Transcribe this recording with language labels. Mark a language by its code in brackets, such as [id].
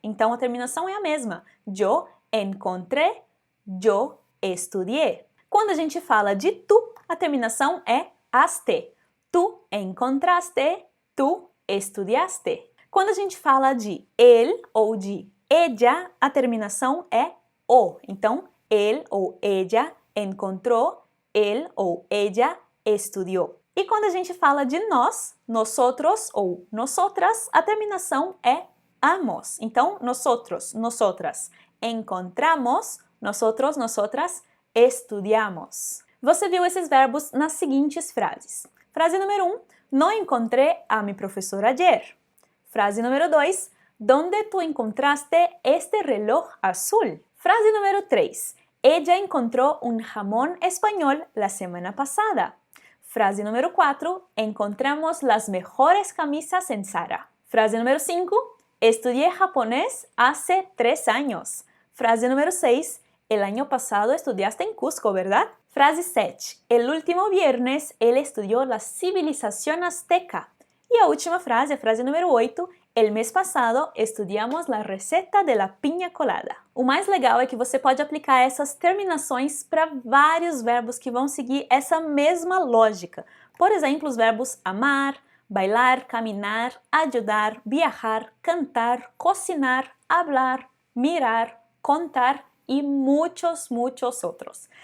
[pt] Então a terminação é a mesma. [es] Yo encontré, yo estudié. [pt] Quando a gente fala de tu, a terminação é aste. [es] Tu encontraste, tu estudiaste. [pt] Quando a gente fala de él ou de ella, a terminação é o. [es] Então, él ou ella encontró, él ou ella estudiou. [pt] E quando a gente fala de nós, nosotros ou nosotras, a terminação é amos. [es] Então, nosotros, nosotras encontramos, nosotros, nosotras estudiamos. [pt] Você viu esses verbos nas seguintes frases. Frase número 1, [es] no encontré a mi profesor ayer. [pt] Frase número 2, [es] ¿dónde tú encontraste este reloj azul? [pt] Frase número 3, [es] ella encontró un jamón español la semana pasada. [pt] Frase número 4, [es] encontramos las mejores camisas en Zara. [pt] Frase número 5, [es] estudié japonés hace 3 años. [pt] Frase número 6, [es] el año pasado estudiaste en Cusco, ¿verdad? [pt] Frase 7, [es] el último viernes él estudió la civilización azteca. [pt] E a última frase, a frase número 8, [es] el mes pasado estudiamos la receta de la piña colada. [pt] O mais legal é que você pode aplicar essas terminações para vários verbos que vão seguir essa mesma lógica. Por exemplo, os verbos amar, bailar, caminar, ajudar, viajar, cantar, cocinar, hablar, mirar, contar e muitos outros.